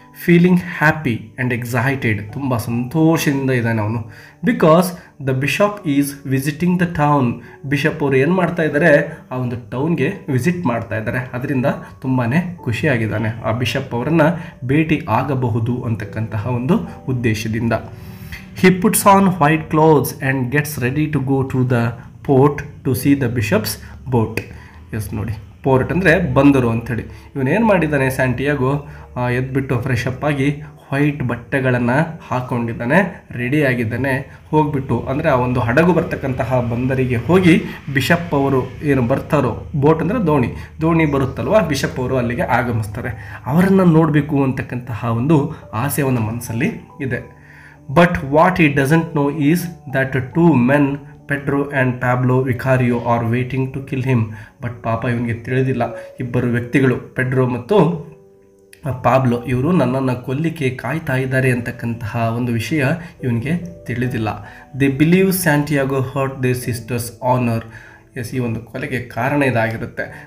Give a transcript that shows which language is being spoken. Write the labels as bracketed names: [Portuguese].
[English] feeling happy and excited, [Kannada] ತುಂಬ ಸಂತೋಷದಿಂದ ಇದ್ದಾನೆ ಅವನು. [English] Because the bishop is visiting the town. [Kannada] Bishop ಅವರು ಏನು ಮಾಡ್ತಾ ಇದ್ದಾರೆ, ಆ ಒಂದು ಟೌನ್ಗೆ ವಿಸಿಟ್ ಮಾಡ್ತಾ ಇದ್ದಾರೆ. ಅದರಿಂದ ತುಂಬಾ ಖುಷಿಯಾಗಿದ್ದಾನೆ. ಆ ಬಿಷಪ್ ಅವರನ್ನು ಭೇಟಿ ಆಗಬಹುದು ಅಂತಕ್ಕಂತಹ ಒಂದು ಉದ್ದೇಶದಿಂದ. [English] He puts on white clothes and gets ready to go to the port to see the bishop's boat. [Kannada] S ನೋಡಿ, ಪೋರ್ಟ್ ಅಂದರೆ ಬಂದರು ಅಂಥೇಳಿ. ಇವನೇನು ಮಾಡಿದ್ದಾನೆ ಸ್ಯಾಂಟಿಯಾಗೋ, ಎದ್ಬಿಟ್ಟು ಫ್ರೆಶ್ ಅಪ್ ಆಗಿ ವೈಟ್ ಬಟ್ಟೆಗಳನ್ನು ಹಾಕ್ಕೊಂಡಿದ್ದಾನೆ, ರೆಡಿಯಾಗಿದ್ದಾನೆ. ಹೋಗ್ಬಿಟ್ಟು ಅಂದರೆ ಆ ಒಂದು ಹಡಗು ಬರ್ತಕ್ಕಂತಹ ಬಂದರಿಗೆ ಹೋಗಿ ಬಿಷಪ್ ಅವರು ಏನು ಬರ್ತಾರೋ, ಬೋಟ್ ಅಂದರೆ ದೋಣಿ ಬರುತ್ತಲ್ವ, ಬಿಷಪ್ ಅವರು ಅಲ್ಲಿಗೆ ಆಗಮಿಸ್ತಾರೆ. ಅವರನ್ನು ನೋಡಬೇಕು ಅಂತಕ್ಕಂತಹ ಒಂದು ಆಸೆ ಅವನ ಮನಸ್ಸಲ್ಲಿ ಇದೆ. [English] But what he doesn't know is that two men, Pedro and Pablo Vicario, are waiting to kill him. [Kannada] But ಪಾಪ ಇವನಿಗೆ ತಿಳಿದಿಲ್ಲ, ಇಬ್ಬರು ವ್ಯಕ್ತಿಗಳು ಪೆಡ್ರೋ ಮತ್ತು ಪಾಬ್ಲೋ ಇವರು ನನ್ನನ್ನು ಕೊಲ್ಲಿಕ್ಕೆ ಕಾಯ್ತಾ ಇದ್ದಾರೆ ಅಂತಕ್ಕಂತಹ ಒಂದು ವಿಷಯ ಇವನಿಗೆ ತಿಳಿದಿಲ್ಲ. [English] They believe Santiago hurt their sisters honour. [Kannada] S, ಈ ಒಂದು ಕೊಲೆಗೆ ಕಾರಣ ಇದಾಗಿರುತ್ತೆ.